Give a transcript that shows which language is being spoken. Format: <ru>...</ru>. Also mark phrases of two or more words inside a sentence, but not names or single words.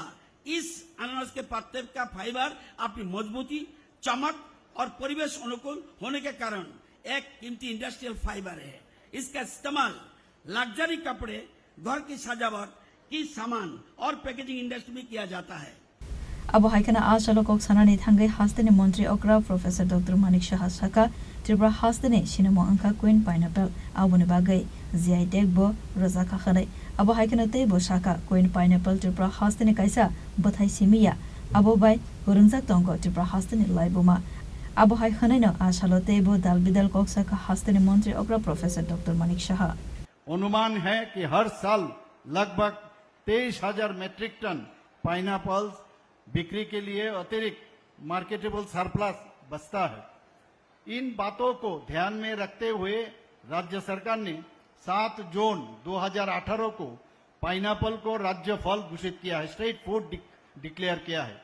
<hi>इस अनानास के पत्ते का फाइबर अपनी मजबूती, चमक और परिवेश अनुकूल होने के कारण एक कीमती</hi> <en>industrial fiber</en> <hi>है। इसका इस्तेमाल लग्जरी कपड़े, घर की सजावट की सामान और</hi> <en>packaging industry</en> <hi>में किया जाता है।</hi> <trp>Abo haikena asalo kok sanani thangai hastene Mantri okra Professor Dr. Manik Shah Shaka Tripura hastene Shinamo Anka Queen Pineapple abone bagai ziai dekbo rozaka khanai abo haikena tebo Shaka Queen Pineapple Tripura hastene kaisa bathai simiya abo bai hurungjak tongko Tripura hastene laiboma abo haikena no asalo tebo dalbidal kok saka hastene Mantri okra Professor Dr. Manik Shah</trp> <hi>अनुमान है कि हर साल लगभग 23,000 मैट्रिक टन पाइनएप्पल्स बिक्री के लिए अतिरिक्त</hi> <en>marketable surplus</en> <hi>बचता है। इन बातों को ध्यान में रखते हुए राज्य सरकार ने 7 जून 2018 को पाइनएप्पल को राज्य फल घोषित किया है,</hi> <en>state food declare</en> <hi>किया है।</hi>